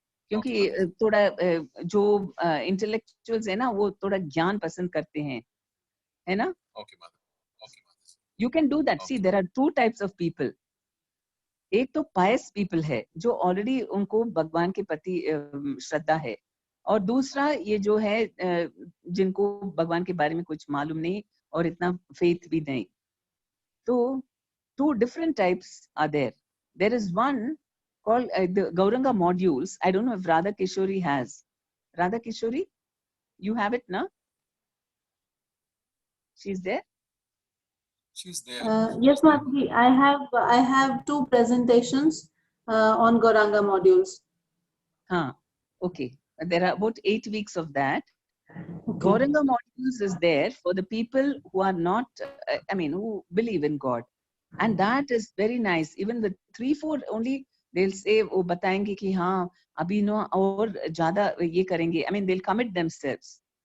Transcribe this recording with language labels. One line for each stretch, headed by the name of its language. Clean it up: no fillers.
Hindi: क्योंकि थोड़ा जो इंटेलेक्चुअल्स है ना, वो थोड़ा ज्ञान पसंद करते हैं, है ना।
English: You can do that. See there are 2 types of people.
Hindi: एक तो पायस पीपल है जो ऑलरेडी उनको भगवान के प्रति श्रद्धा है, और दूसरा ये जो है जिनको भगवान के बारे में कुछ मालूम नहीं और इतना फेथ भी नहीं। तो
English: 2 different types are there. There is one called the Gauranga modules. I don't know if Radha Kishori has. Radha Kishori, you have it, na? She's there? She's there. Yes, Mataji. I have 2 presentations on Gauranga modules. Okay. There are about 8 weeks of that. Okay. Gauranga modules is there for the people who are not, who believe in God. And that is very nice. Even with 3-4 only, they'll say,
Hindi: वो बताएंगे कि हाँ अभी no और ज़्यादा ये करेंगे.
English: I mean, they'll commit themselves.